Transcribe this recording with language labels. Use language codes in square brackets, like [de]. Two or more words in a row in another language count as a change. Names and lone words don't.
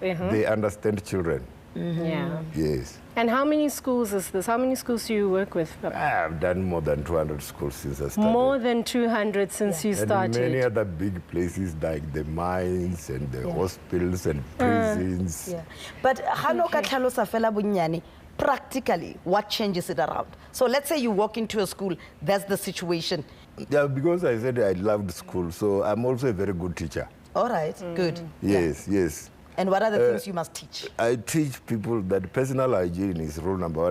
[en] they understand children. Yeah. Yes. And how many schools is this? How many schools do you work with? I've done more than 200 schools since I started. More than 200 since you And started. many other big places like the mines and the hospitals and prisons. [tn] Yeah. But hano ka tlhalosa fela bonnyane, [en] practically, what changes it around? So let's say you walk into a school, that's the situation. Yeah, because I said I loved school, so I'm also a very good teacher. All right, good. Yes, yes. And what are the things you must teach? I teach people that personal hygiene is rule number one.